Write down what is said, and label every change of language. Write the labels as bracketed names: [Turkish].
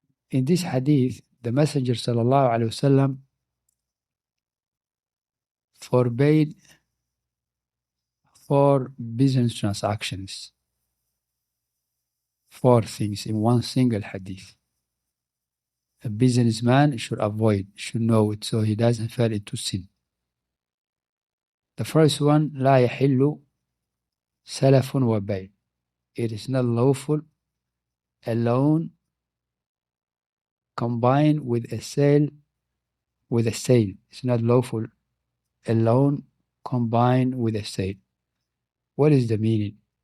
[English] In this hadith, the Messenger ﷺ forbade 4 business transactions, 4 things in one single hadith. A businessman should avoid, should know it, so he doesn't fall into sin. The first one, [Arabic] لا يحل سلف وبيع. [English] It is not lawful a loan combined with a sale. It's not lawful a loan combined with a sale. What is the meaning?